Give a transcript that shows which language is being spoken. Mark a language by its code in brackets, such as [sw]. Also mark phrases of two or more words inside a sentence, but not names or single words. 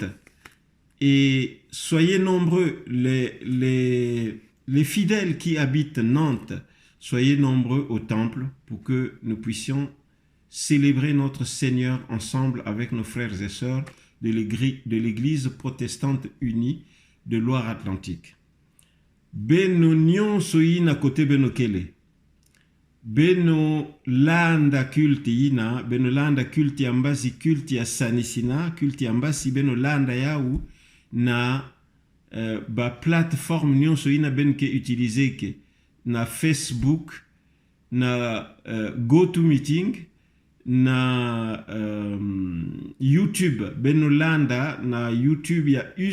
[fr] Et soyez nombreux, les fidèles qui habitent Nantes, soyez nombreux au temple pour que nous puissions célébrer notre Seigneur ensemble avec nos frères et sœurs de l'église protestante unie de Loire-Atlantique. [ktu] Beno nyonso ina kote beno kele. Beno landa culti ina, beno landa culti ambasi culti ya Sanissina, culti ambasi beno landa yau na ba plateforme nyonso ina ben ke utiliser ke na Facebook, na GoToMeeting, na YouTube, benolanda na YouTube ya